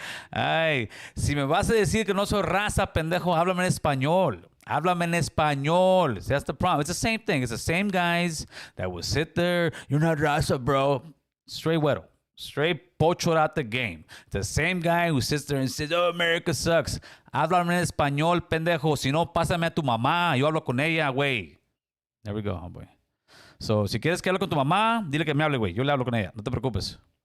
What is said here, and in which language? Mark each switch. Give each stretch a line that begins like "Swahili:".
Spanish: Ay, si me vas a decir que no soy raza, pendejo, háblame en español. Háblame en español.
English: See, that's the problem. It's the same thing. It's the same guys that will sit there. You're not raza, bro. Straight güero. Straight pocho out the game. It's the same guy who sits there and says, oh, America sucks.
Spanish: Háblame en español, pendejo. Si no, pásame a tu mamá. Yo hablo con ella, güey.
English: There we go, homeboy.
Spanish: So, si quieres que hable con tu mamá, dile que me hable, güey. Yo le hablo con ella. No te preocupes.